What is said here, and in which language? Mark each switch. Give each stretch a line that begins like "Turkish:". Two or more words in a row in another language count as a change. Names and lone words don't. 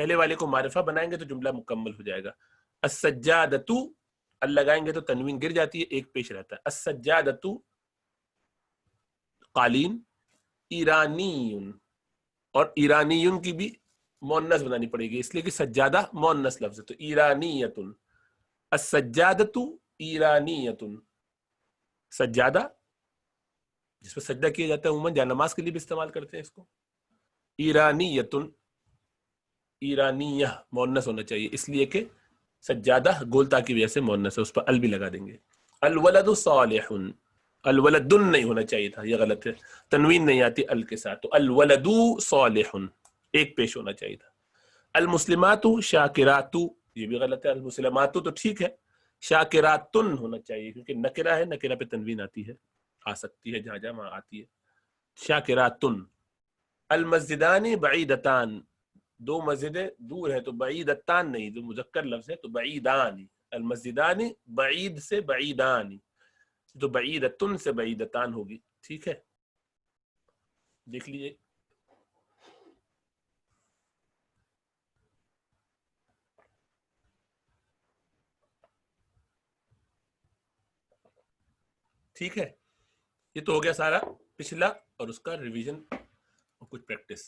Urdu: پہلے والے کو معرفہ بنائیں گے تو جملہ مکمل ہو جائے گا. السجادۃ ال لگائیں گے تو تنوین گر جاتی ہے، ایک پیش رہتا ہے. السجادۃ قالین، ایرانی، اور ایرانی کی بھی مؤنث بنانی پڑے گی اس لیے کہ سجادہ مؤنث لفظ ہے، تو ایرانیۃ.
Arabic: السجادۃ ایرانیۃ،
Urdu: سجادہ جس پہ سجدہ کیا جاتا ہے عموماً جا نماز کے لیے بھی استعمال کرتے ہیں اس کو. ایرانیۃ، ایرانیہ مؤنث ہونا چاہیے اس لیے کہ سجادہ گولتا کی وجہ سے مؤنث ہے، اس پر ال بھی لگا دیں گے.
Arabic: الولد صالح،
Urdu: الولد نہیں ہونا چاہیے تھا، یہ غلط ہے، تنوین نہیں آتی ال کے ساتھ، تو
Arabic: الولد صالح
Urdu: ایک پیش ہونا چاہیے تھا.
Arabic: المسلمات شاکرات،
Urdu: یہ بھی غلط ہے. المسلمات تو ٹھیک ہے، شاکرات ہونا چاہیے کیونکہ نکرہ ہے، نکرہ پہ تنوین آتی ہے، آ سکتی ہے جہاں جہاں آتی ہے. شاکرات.
Arabic: المسجدان بعیدتان،
Urdu: دو مسجدیں دور ہیں، تو بعیدتان نہیں، جو مذکر لفظ ہے تو بعیدان.
Arabic: المسجدان بعید
Urdu: سے بعیدان، تو بعیدتن سے بعیدتان ہوگی. ٹھیک ہے، دیکھ لیجیے. ٹھیک ہے، یہ تو ہو گیا سارا پچھلا اور اس کا ریویژن اور کچھ پریکٹس.